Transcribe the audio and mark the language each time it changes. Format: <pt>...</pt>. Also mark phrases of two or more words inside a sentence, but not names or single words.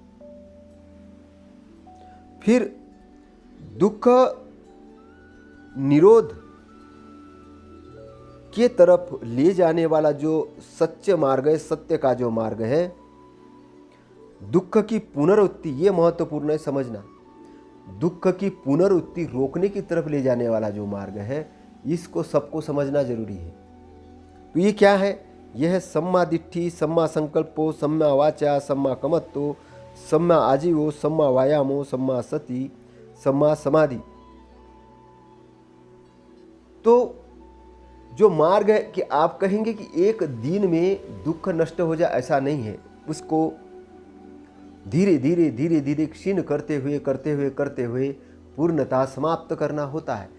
<hi>फिर दुख निरोध के तरफ ले जाने वाला जो सच्चे मार्ग है, सत्य का जो मार्ग है, दुख की पुनरुत्ति, ये महत्वपूर्ण है समझना। दुख की पुनरुत्ति रोकने की तरफ ले जाने वाला जो मार्ग है, इसको सबको समझना जरूरी है। तो ये क्या है?</hi> <pi>यह है सम्मा दिट्ठी, सम्मा संकल्पो, सम्मा वाचा, सम्मा कमत्तो, सम्मा आजीवो, सम्मा वायामो, सम्मा सति, सम्मा समाधि।</pi> <hi>तो जो मार्ग है कि आप कहेंगे कि एक दिन में दुख नष्ट हो जाए, ऐसा नहीं है। उसको धीरे धीरे धीरे धीरे क्षीण करते हुए पूर्णतः समाप्त करना होता है।</hi>